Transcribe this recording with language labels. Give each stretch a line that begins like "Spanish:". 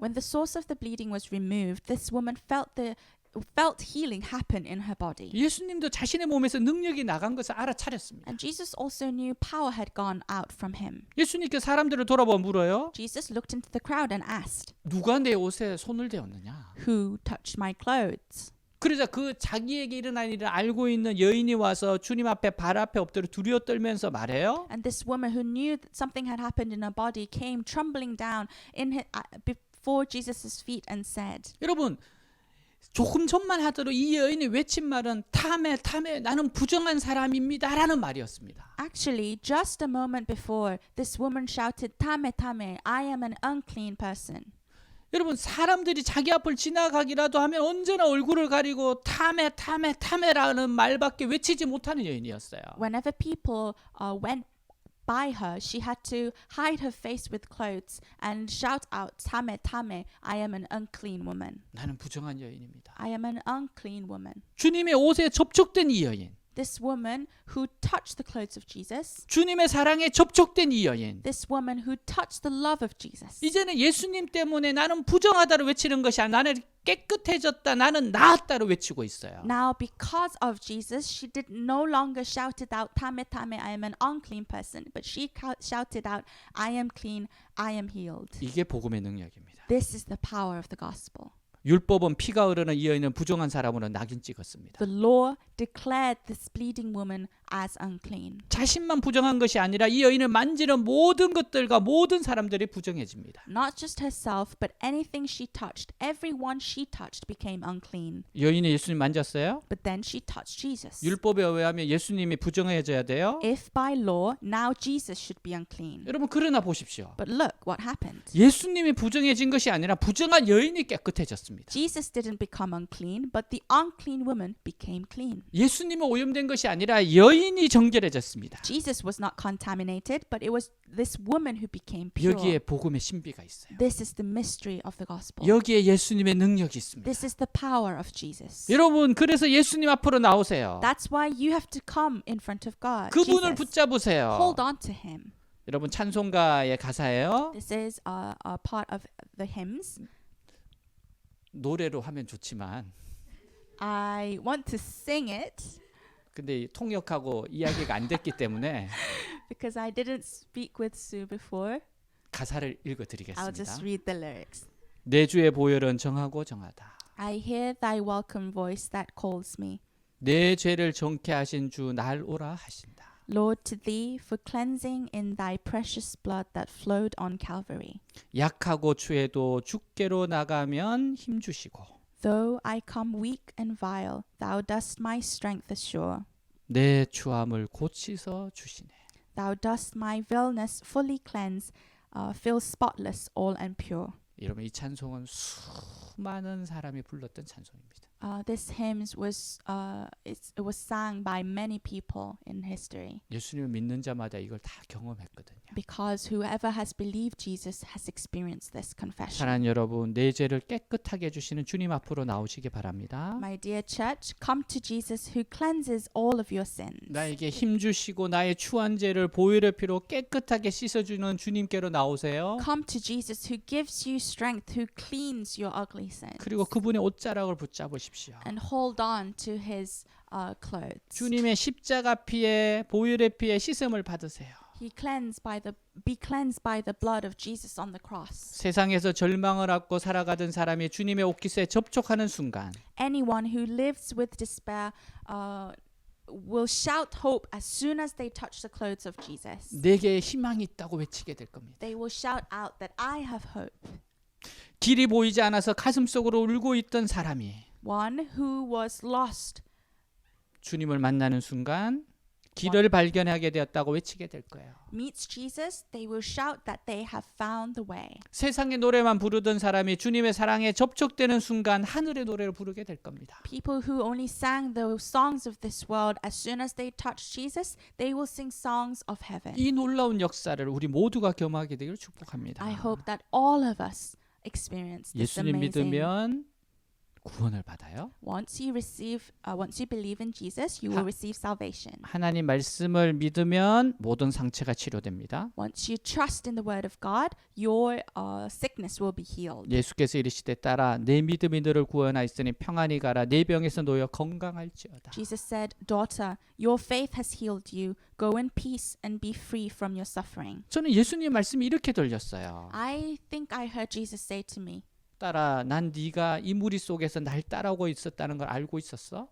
English: When the source of the bleeding was removed, this woman felt healing happen in her body.
Korean: 예수님도 자신의 몸에서 능력이 나간 것을 알아차렸습니다.
English: And Jesus also knew power had gone out from him.
Korean: 예수님께 사람들을 돌아보아 물어요.
English: Jesus looked into the crowd and asked,
Korean: 누가 내 옷에 손을 대었느냐?
English: "Who touched my clothes?"
Korean: 그러자 그 자기에게 일어난 일을 알고 있는 여인이 와서 주님 앞에 발 앞에 엎드려 두려워 떨면서 말해요.
English: And this woman who knew that something had happened in her body came trembling down before Jesus' feet and said,
Korean: 여러분 조금 전만 하더라도 이 여인이 외친 말은 탐해 탐해 나는 부정한 사람입니다라는 말이었습니다.
English: Actually, just a moment before, this woman shouted, "Tame, tame, I am an unclean person."
Korean: 여러분 사람들이 자기 앞을 지나가기라도 하면 언제나 얼굴을 가리고 탐해 탐해 탐해라는 말밖에 외치지 못하는 여인이었어요.
English: Whenever people went by her, she had to hide her face with clothes and shout out, "Tame, tame, I am an unclean woman.
Korean: 나는 부정한 여인입니다.
English: I am an unclean woman."
Korean: 주님의 옷에 접촉된 이 여인,
English: This woman who touched the clothes of Jesus,
Korean: 주님의 사랑에 접촉된 이 여인,
English: this woman who touched the love of Jesus.
Korean: 이제는 예수님 때문에 나는 부정하다로 외치는 것이 아니라 나는 깨끗해졌다, 나는 나았다로 외치고 있어요.
English: Now, because of Jesus, she did no longer shouted out, "Tame, tame, I am an unclean person," but she shouted out, "I am clean, I am healed."
Korean: 이게 복음의 능력입니다.
English: This is the power of the gospel.
Korean: 율법은 피가 흐르는 이 여인은 부정한 사람으로 낙인 찍었습니다.
English: The law declared this bleeding woman as unclean.
Korean: 자신만 부정한 것이 아니라 이 여인을 만지는 모든 것들과 모든 사람들이 부정해집니다.
English: Not just herself, but anything she touched, everyone she touched became unclean.
Korean: 여인이 예수님 만졌어요?
English: But then she touched Jesus.
Korean: 율법에 의하면 예수님이 부정해져야 돼요.
English: If by law, now Jesus should be unclean.
Korean: 여러분 그러나 보십시오.
English: But look what happened.
Korean: 예수님이 부정해진 것이 아니라 부정한 여인이 깨끗해졌습니다.
English: Jesus didn't become unclean, but the unclean woman became clean.
Korean: 예수님이 오염된 것이 아니라 여인이 정결해졌습니다.
English: Jesus was not contaminated, but it was this woman who became pure.
Korean: 여기에 복음의 신비가 있어요.
English: This is the mystery of the gospel.
Korean: 여기에 예수님의 능력이 있습니다.
English: This is the power of Jesus.
Korean: 여러분 그래서 예수님 앞으로 나오세요.
English: That's why you have to come in front of God.
Korean: 그분을
English: Jesus.
Korean: 붙잡으세요.
English: Hold on to him.
Korean: 여러분 찬송가의 가사예요.
English: This is a part of the hymns.
Korean: 노래로 하면 좋지만
English: I want to sing it
Korean: 근데 통역하고 이야기가 안 됐기 때문에
English: because I didn't speak with Sue before.
Korean: 가사를
English: I'll
Korean: 읽어드리겠습니다.
English: just read the lyrics.
Korean: 내 주의 보혈은 정하고 정하다.
English: I hear thy welcome voice that calls me.
Korean: 내 죄를 정케 하신 주 날 오라 하신다.
English: Lord, to thee for cleansing in thy precious blood that flowed on Calvary.
Korean: 약하고 추해도 주께로 나가면 힘 주시고
English: Though I come weak and vile, thou dost my strength assure.
Korean: 내 추함을 고치서 주시네.
English: Thou dost my vileness fully cleanse, feel spotless, all and pure.
Korean: 여러분 이 찬송은 수많은 사람이 불렀던 찬송입니다.
English: This hymn was it was sung by many people in history
Korean: 예수님을 믿는 자마다 이걸 다 경험했거든요.
English: because whoever has believed Jesus has experienced this confession.
Korean: 사랑하는 여러분, 내 죄를 깨끗하게 해주시는 주님 앞으로 나오시기 바랍니다.
English: My dear church, come to Jesus who cleanses all of your sins.
Korean: 나에게 힘 주시고 나의 추한 죄를 보혈의 피로 깨끗하게 씻어주는 주님께로 나오세요.
English: Come to Jesus who gives you strength, who cleans your ugly sins.
Korean: 그리고 그분의 옷자락을 붙잡으십시오.
English: And hold on to his clothes.
Korean: 주님의 십자가 피에 보혈의 피에 씻음을 받으세요.
English: Be cleansed by the blood of Jesus on the cross.
Korean: 세상에서 절망을 갖고 살아가던 사람이 주님의 옷깃에 접촉하는 순간
English: Anyone who lives with despair will shout hope as soon as they touch the clothes of Jesus.
Korean: 내게 희망이 있다고 외치게 될 겁니다.
English: They will shout out that I have hope.
Korean: 길이 보이지 않아서 가슴속으로 울고 있던 사람이
English: One who was lost
Korean: 주님을 만나는 순간 길을 발견하게 되었다고 외치게 될 거예요.
English: meets Jesus, they will shout that they have found the way.
Korean: 세상의 노래만 부르던 사람이 주님의 사랑에 접촉되는 순간 하늘의 노래를 부르게 될 겁니다.
English: People who only sang the songs of this world, as soon as they touch Jesus, they will sing songs of heaven.
Korean: 이 놀라운 역사를 우리 모두가 경험하게 되기를 축복합니다.
English: I hope that all of us experience this
Korean: 예수님
English: amazing.
Korean: 믿으면 구원을 받아요.
English: Once you believe in Jesus, you will receive salvation.
Korean: 하나님 말씀을 믿으면 모든 상처가 치료됩니다.
English: Once you trust in the word of God, your sickness will be healed.
Korean: 예수께서 이르시되 딸아 내 믿음이 너를 구원하였으니 평안히 가라 내 병에서 놓여 건강할지어다.
English: Jesus said, "Daughter, your faith has healed you. Go in peace and be free from your suffering."
Korean: 저는 예수님 말씀이 이렇게 들렸어요.
English: I think I heard Jesus say to me,
Korean: 딸아, 난 네가 이 무리 속에서 날 따라오고 있었다는 걸 알고 있었어?